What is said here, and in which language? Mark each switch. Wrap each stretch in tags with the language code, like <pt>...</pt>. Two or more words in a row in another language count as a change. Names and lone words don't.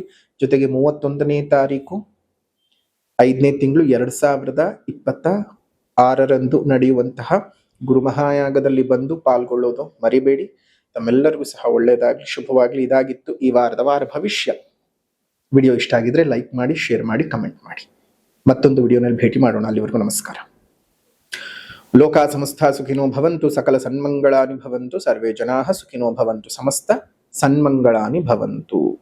<kn>ಜೊತೆಗೆ 31ನೇ ತಾರೀಕು 5ನೇ ತಿಂಗಳು 2026 ನಡೆಯುವಂತಹ ಗುರುಮಹಾಯಾಗದಲ್ಲಿ ಬಂದು ಪಾಲ್ಗೊಳ್ಳೋದು ಮರಿಬೇಡಿ. ತಮ್ಮೆಲ್ಲರಿಗೂ ಸಹ ಒಳ್ಳೆಯದಾಗ್ಲಿ, ಶುಭವಾಗ್ಲಿ. ಇದಾಗಿತ್ತು ಈ ವಾರ ಭವಿಷ್ಯ. ವಿಡಿಯೋ ಇಷ್ಟ ಆಗಿದ್ರೆ ಲೈಕ್ ಮಾಡಿ, ಶೇರ್ ಮಾಡಿ, ಕಮೆಂಟ್ ಮಾಡಿ. ಮತ್ತೊಂದು ವಿಡಿಯೋನಲ್ಲಿ ಭೇಟಿ ಮಾಡೋಣ. ಅಲ್ಲಿವರೆಗೂ ನಮಸ್ಕಾರ.</kn> <sa>ಲೋಕಾ ಸಮಸ್ತ ಸುಖಿನೋ ಭವಂತು, ಸಕಲ ಸನ್ಮಂಗಳಾನಿ ಭವಂತು, ಸರ್ವೇ ಜನಾಃ ಸುಖಿನೋ ಭವಂತು, ಸಮಸ್ತ ಸನ್ಮಂಗಳಾನಿ ಭವಂತು.</sa>